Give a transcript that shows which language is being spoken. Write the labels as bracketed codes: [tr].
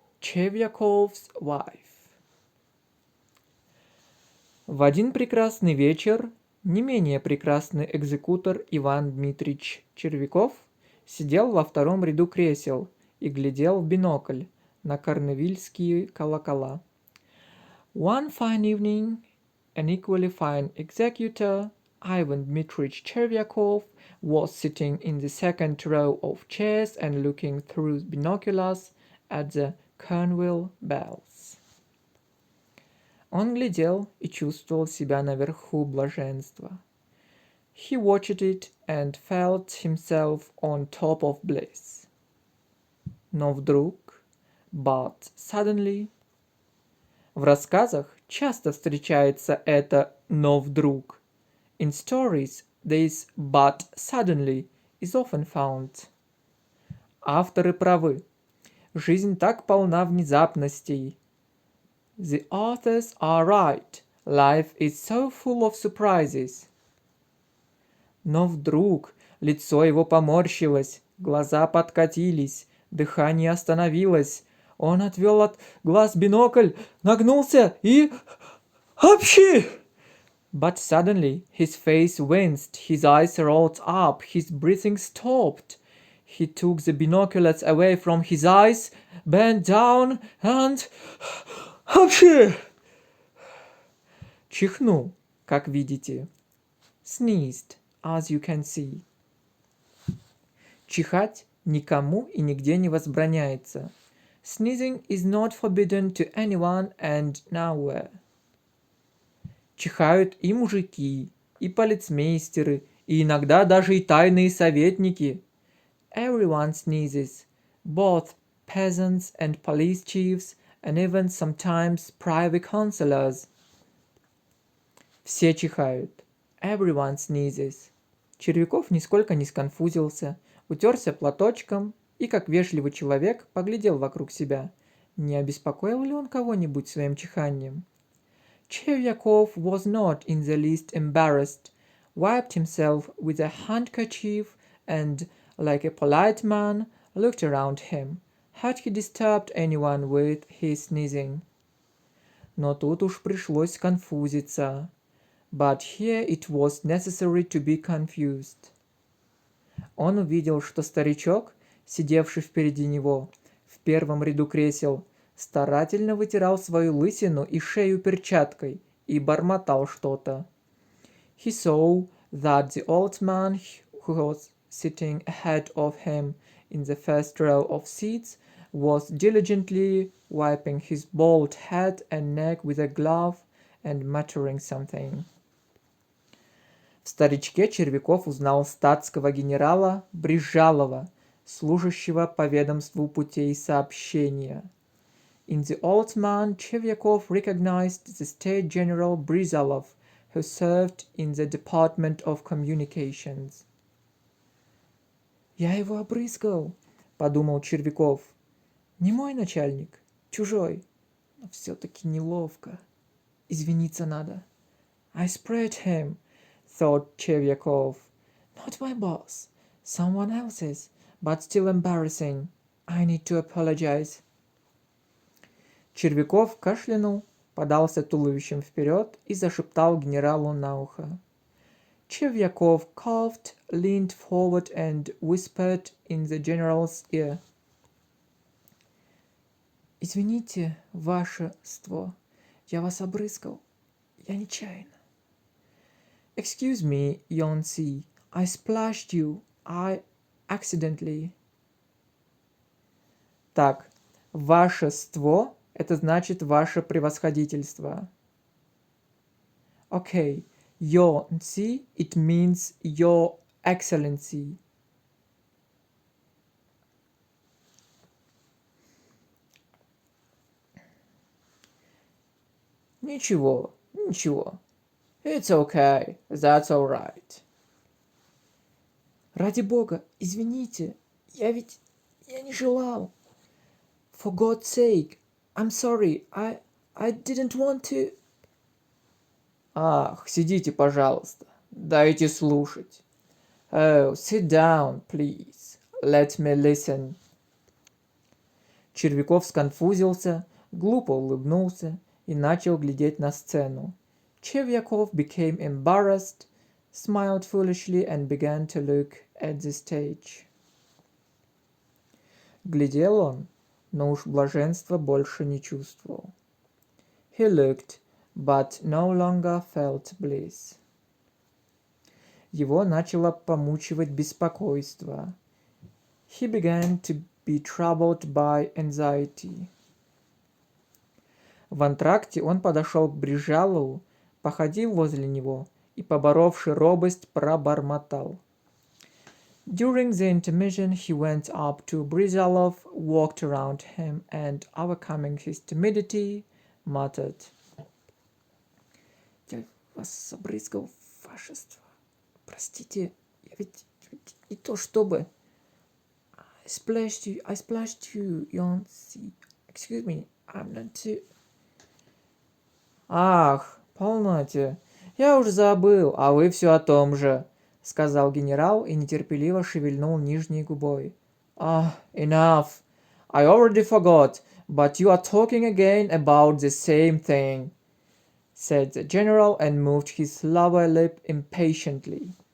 [en] Chevyakov's wife. [ru] В один прекрасный вечер не менее прекрасный экзекутор Иван Дмитрич Червяков сидел во втором ряду кресел и глядел в бинокль на корневильские колокола. [en] One fine evening, an equally fine executor, Ivan Dmitrich Chervyakov, was sitting in the second row of chairs and looking through binoculars at the Cornwall bells. [ru] Он глядел и чувствовал себя наверху блаженства. [en] He watched it and felt himself on top of bliss. [ru] Но вдруг, [en] but suddenly, [ru] в рассказах часто встречается это «но вдруг». [en] In stories, this but suddenly is often found. [ru] Авторы правы. Жизнь так полна внезапностей. [en] The authors are right. Life is so full of surprises. [ru] Но вдруг лицо его поморщилось, глаза подкатились, дыхание остановилось. Он отвел от глаз бинокль, нагнулся и... Апчхи! [en] But suddenly his face winced, his eyes rolled up, his breathing stopped. He took the binoculars away from his eyes, bent down and... [ru] Апчхи! Чихнул, как видите. [en] Sneezed, as you can see. [ru] Чихать никому и нигде не возбраняется. [en] Sneezing is not forbidden to anyone and nowhere. [ru] Чихают и мужики, и полицмейстеры, и иногда даже и тайные советники. [en] Everyone sneezes, both peasants and police chiefs, and even sometimes private councillors. [ru] Все чихают. [en] Everyone sneezes. [ru] Червяков нисколько не сконфузился, утерся платочком и, как вежливый человек, поглядел вокруг себя. Не обеспокоил ли он кого-нибудь своим чиханием? [en] Chevyakov was not in the least embarrassed, wiped himself with a handkerchief and, like a polite man, looked around him. Had he disturbed anyone with his sneezing? [ru] Но тут уж пришлось сконфузиться. [en] But here it was necessary to be confused. [ru] Он увидел, что старичок, сидевший впереди него, в первом ряду кресел, старательно вытирал свою лысину и шею перчаткой и бормотал что-то. [en] He saw that the old man who was sitting ahead of him in the first row of seats was diligently wiping his bald head and neck with a glove and muttering something. [ru] В старичке Червяков узнал статского генерала Брижалова, служащего по ведомству путей сообщения. [en] In the old man, Chevyakov recognized the state general Brizalov, who served in the Department of Communications. [ru] «Я его обрызгал», — подумал Червяков. «Не мой начальник, чужой, но все-таки неловко. Извиниться надо». [en] «I sprayed him», thought Chevyakov. «Not my boss, someone else's, but still embarrassing. I need to apologize». [ru] Червяков кашлянул, подался туловищем вперед и зашептал генералу на ухо. [en] Chevyakov coughed, leaned forward and whispered in the general's ear. [ru] «Извините, вашество, я вас обрызгал. Я нечаянно». [en] «Excuse me, Yonsi, I splashed you. I accidentally». [ru] Так, вашество — это значит ваше превосходительство. [en] Okay, Your, see, it means your excellency. [ru] Ничего, ничего. [en] It's okay, that's alright. [ru] Ради бога, извините, я не желал. [en] For God's sake, I'm sorry, I didn't want to... [ru] Ах, сидите, пожалуйста, дайте слушать. [en] Oh, sit down, please. Let me listen. [ru] Червяков сконфузился, глупо улыбнулся и начал глядеть на сцену. [en] Червяков became embarrassed, smiled foolishly and began to look at the stage. [ru] Глядел он, но уж блаженства больше не чувствовал. [en] He looked, but no longer felt bliss. [ru] Его начало помучивать беспокойство. [en] He began to be troubled by anxiety. [ru] В антракте он подошел к Брижалову, походил возле него и, поборовши робость, пробормотал. [en] During the intermission he went up to Brizalov, walked around him, and, overcoming his timidity, muttered. [ru] Я вас забрызгал, фашество. Простите, я ведь не то чтобы... [en] I splashed you, Yonsi. Excuse me, I'm not too... [ru] Ах, полноте, я уж забыл, а вы все о том же, сказал генерал и нетерпеливо шевельнул нижней губой. [en] Enough. I already forgot, but you are talking again about the same thing, said the general and moved his lower lip impatiently.